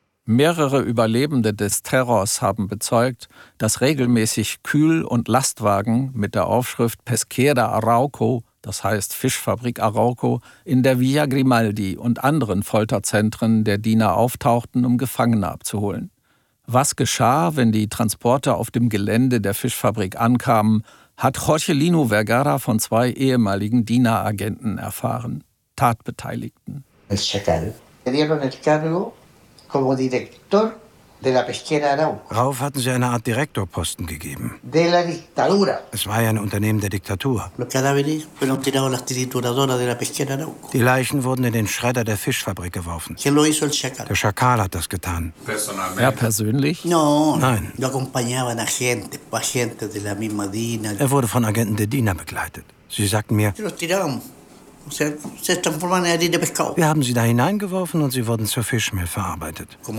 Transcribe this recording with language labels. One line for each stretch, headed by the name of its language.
German: Mehrere Überlebende des Terrors haben bezeugt, dass regelmäßig Kühl- und Lastwagen mit der Aufschrift Pesquera Arauco, das heißt Fischfabrik Arauco, in der Via Grimaldi und anderen Folterzentren der DINA auftauchten, um Gefangene abzuholen. Was geschah, wenn die Transporte auf dem Gelände der Fischfabrik ankamen, hat Jorge Lino Vergara von zwei ehemaligen DINA-Agenten erfahren, Tatbeteiligten.
Spanish: El Chacal. Le dieron el cargo como director de la pesquera Arauco.
German: Rauf hatten sie eine Art Direktorposten gegeben.
Spanish: De la dictadura.
German: Es war ja ein Unternehmen der Diktatur.
Spanish: Los cadáveres fueron tirados a las trituradoras de la pesquera Arauco.
German: Die Leichen wurden in den Schredder der Fischfabrik geworfen.
Spanish: ¿Quién lo hizo, el Chacal?
German: Der Schakal hat das getan.
Spanish: Personalmente.
German: Er persönlich?
Spanish: No.
German: Nein.
Spanish: Lo acompañaban agentes de la misma DINA.
German: Er wurde von Agenten der DINA begleitet. Sie sagten mir.
Spanish: Los tiraron.
German: Wir haben sie da hineingeworfen und sie wurden zur Fischmehl verarbeitet.